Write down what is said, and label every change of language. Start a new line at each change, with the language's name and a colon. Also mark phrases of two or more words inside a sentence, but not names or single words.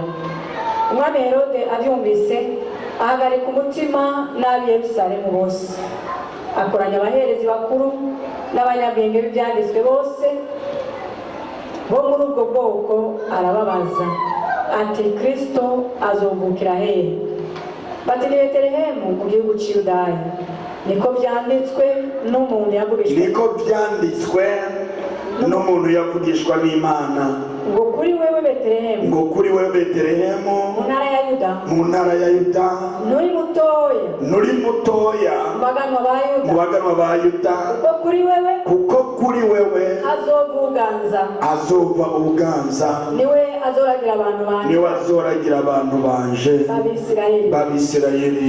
Rundi: Umwami Herode abyumvise ahagarika umutima n'ab'i Yerusalemu bose, akoranya abaherezi bakuru n'abanyabwenge b'ibyanditswe bose bo muri ubwo bwoko, arababaza ati Kristo azovukira hehe? Bati ni Betelehemu mu gihugu cy'Yudaya, niko byanditswe n'umuntu yavugishwa n'Imana. Ngo kuri wewe Betelehemu mu ntara ya Yuda nuri mutoya mu baganwa ba Yuda, kuko kuri wewe hazova uganza, niwe azoragira abantu banje b'Abisirayeli.